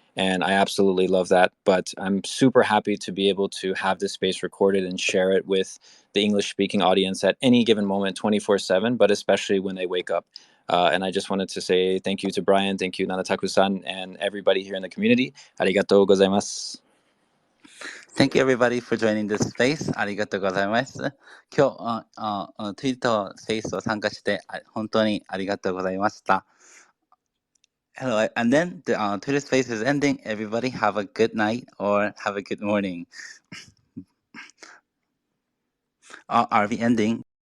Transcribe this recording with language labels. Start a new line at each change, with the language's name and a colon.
English: And I absolutely love that. But I'm super happy to be able to have this space recorded and share it with the English speaking audience at any given moment, 24/7, but especially when they wake up. And I just wanted to say thank you to Brian, thank you Nanataku-san, and everybody here in the community.
Japanese: Arigatou gozaimasu.
English: Thank you everybody for joining this space.
Japanese: ありがとうございます。今日、ツイートスペースを参加して本当にありがとうございました。
English: Hello, and then the Twitter space is ending. Everybody have a good night or have a good morning. Are we ending?